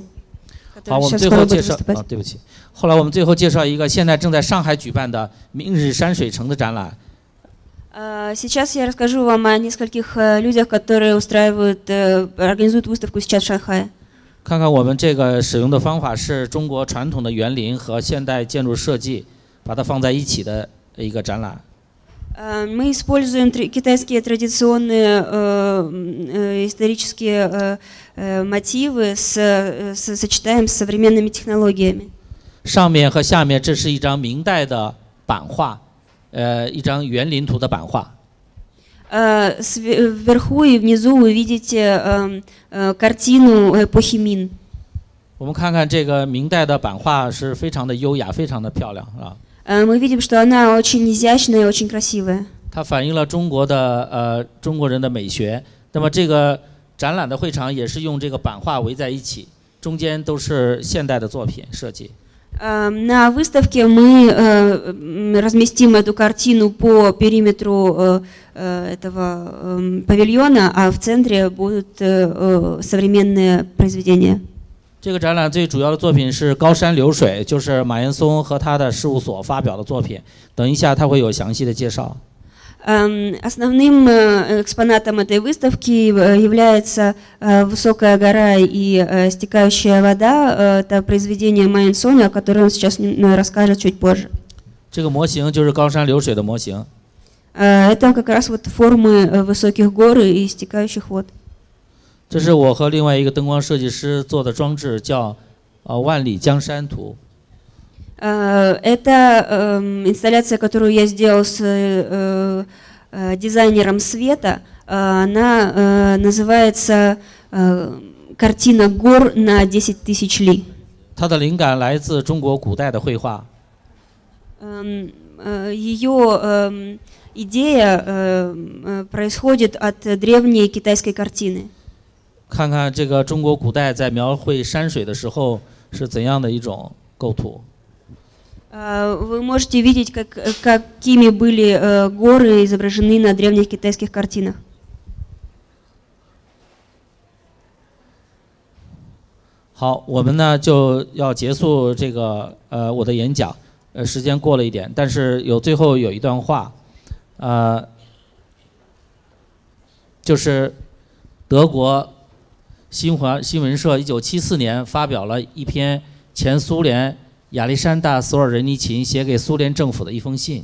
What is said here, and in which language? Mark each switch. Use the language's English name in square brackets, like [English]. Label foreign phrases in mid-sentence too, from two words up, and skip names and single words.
[Chinese] 好，我们最后介绍对不起。后来我们最后介绍一个现在正在上海举办的明日山水城的展览。 [Russian] Сейчас я расскажу вам о нескольких людях, которые организуют выставку сейчас в Шанхае. [Chinese] 看看我们这个使用的方法是中国传统的园林和现代建筑设计，把它放在一起的一个展览。 [Russian] Мы используем китайские традиционные исторические мотивы, сочетаем с современными технологиями. [Chinese] 上面和下面这是一张明代的版画，一张园林图的版画。 [Russian] Вверху и внизу вы видите картину эпохи Мин. [Chinese] 我们看看这个明代的版画是非常的优雅，非常的漂亮，啊。 [Russian] Мы видим, что она очень изящная и очень красивая. [Chinese] 它反映了中国人的美学。那么这个展览的会场也是用这个版画围在一起，中间都是现代的作品设计。 [Russian] На выставке мы разместим эту картину по периметру этого павильона, а в центре будут современные произведения. [Chinese] 这个展览最主要的作品是高山流水，就是马岩松和他的事务所发表的作品。等一下他会有详细的介绍。 [Russian] Основным экспонатом этой выставки является высокая гора и стекающая вода. Это произведение Ма Яньсуна, о котором он сейчас расскажет чуть позже. [Chinese] 这个模型就是高山流水的模型。 [Russian] Это как раз вот формы высоких гор и стекающих вод. [Chinese] 这是我和另外一个灯光设计师做的装置，叫万里江山图。 [Russian] Это инсталляция, которую я сделал с дизайнером света. Она называется «Картина гор на 10 000 ли». [Chinese] 它的灵感来自中国古代的绘画。 [Russian] Ее идея происходит от древней китайской картины. [Chinese] 看看这个中国古代在描绘山水的时候是怎样的一种构图。 [Russian] Вы можете видеть, какими были горы изображены на древних китайских картинах. [Chinese] 好，我们呢就要结束这个我的演讲，时间过了一点，但是最后有一段话，就是德国新闻社1974年发表了一篇前苏联亚历山大·索尔仁尼琴写给苏联政府的一封信。